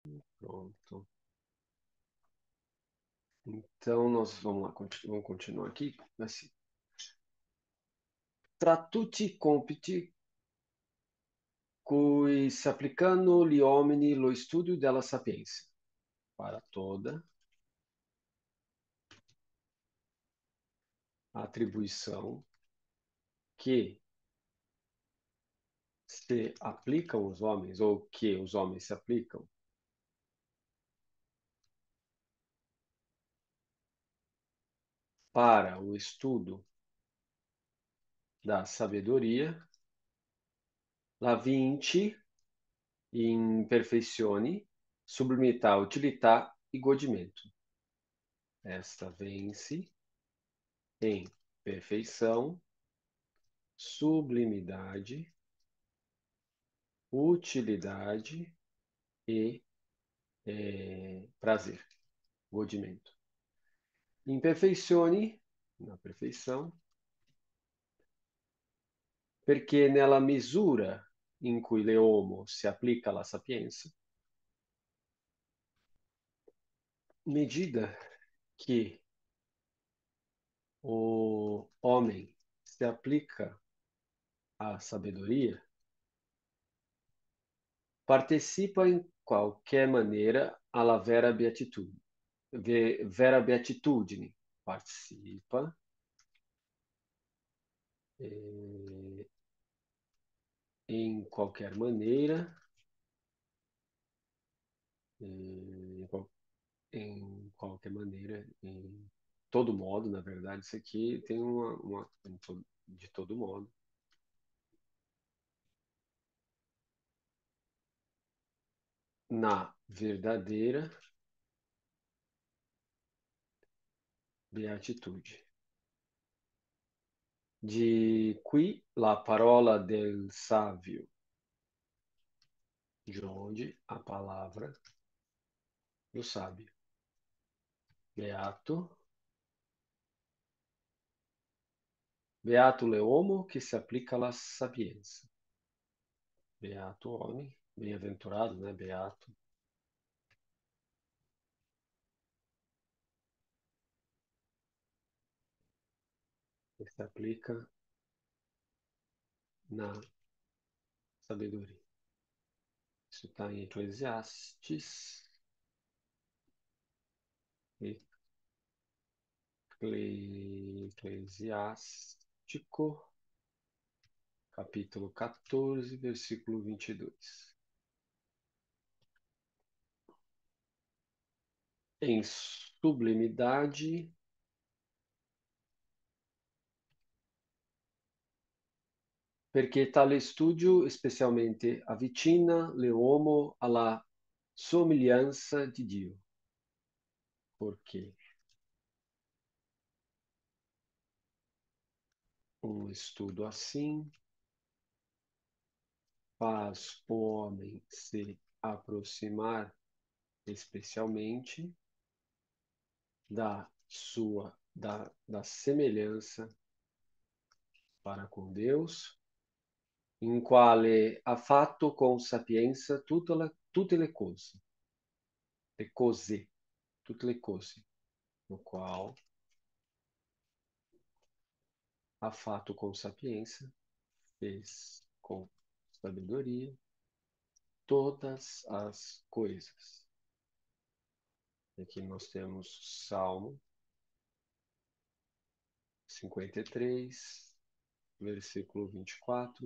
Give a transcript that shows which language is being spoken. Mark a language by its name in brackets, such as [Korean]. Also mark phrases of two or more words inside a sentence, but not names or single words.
[Portuguese] Pronto. Então, nós vamos lá, vamos continuar aqui. Assim, [Italian] tra tutti compiti cui s'applicano gli uomini lo studio della sapienza. [Portuguese] Para toda atribuição que se aplicam aos homens, ou que os homens se aplicam, para o estudo da sabedoria, [Italian] la vinci in perfezione, sublimità, utilità e godimento. [Portuguese] Esta vence em perfeição, sublimidade, utilidade e prazer, godimento. Imperfeizione, na perfeição, [Italian] perché nella misura in cui l'uomo si applica alla sapienza, [Portuguese] medida que o homem se aplica à sabedoria, participa em qualquer maneira [Italian] alla vera beatitudine. Vera beatitudine [Portuguese] participa em qualquer maneira, em, em qualquer maneira, em todo modo, na verdade, isso aqui tem de todo modo. Na verdadeira beatitude. [Italian] De qui la parola del sábio, [Portuguese] de onde a palavra do sábio. [Italian] Beato. Beato l'uomo [Portuguese] que se aplica [Italian] alla sapienza. [Portuguese] Beato homem, bem-aventurado, né? Beato. Que se aplica na sabedoria. Isso está em Eclesiastes. Eclesiástico, capítulo 14, versículo 22. Em sublimidade, [Italian] perché tale studio specialmente avvicina l'uomo alla somiglianza di Dio. [Portuguese] Porque um estudo assim faz o homem se aproximar especialmente da semelhança para com Deus, [Italian] in quale ha fatto con sapienza tutte le cose, tutte le cose, [Portuguese] no qual [Italian] ha fatto com sapienza, [Portuguese] fez com sabedoria todas as coisas. Aqui nós temos Salmo 53, versículo 24.